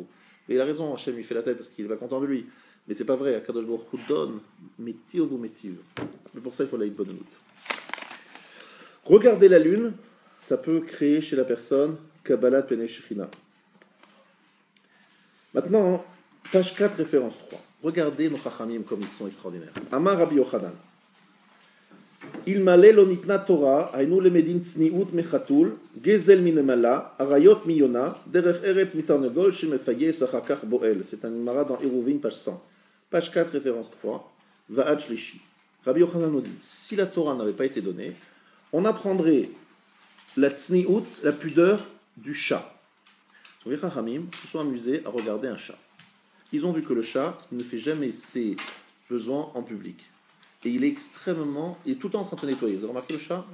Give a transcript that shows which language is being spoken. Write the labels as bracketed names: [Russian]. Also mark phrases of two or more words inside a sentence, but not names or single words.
[French] Et il a raison, Hachem, il fait la tête parce qu'il va content de lui. Mais c'est pas vrai, [Hebrew] הקדוש ברוך הוא [French] donne, [Hebrew] מטיב ומטיב. [French] Mais pour ça, il faut la hitbonenut. Regarder la lune, ça peut créer chez la personne [Hebrew] קבלת פני שכינה. [French] Maintenant, page 4, référence 3. Regardez nos chachamim comme ils sont extraordinaires. [Hebrew] אמר רבי יוחנן. אילמלא לא ניתנה תורה, היינו למדין צניעות מחתול, גזל מנמלה, עריות מיונה, דרך ארץ מתרנגול, שמפייס ואחר כך בועל. [French] C'est un mara dans Eruvin, page 100. Page 4, référence 3. [Hebrew] ועד שלישי. [French] Rabbi Yochanan nous dit, si la Torah n'avait pas été donnée, on apprendrait la tsniut, la pudeur du chat. Les chachamim se sont amusés à regarder un chat. Ils ont vu que le chat ne fait jamais ses besoins en public. Et il est tout le temps en train de se nettoyer. Vous avez remarqué le chat?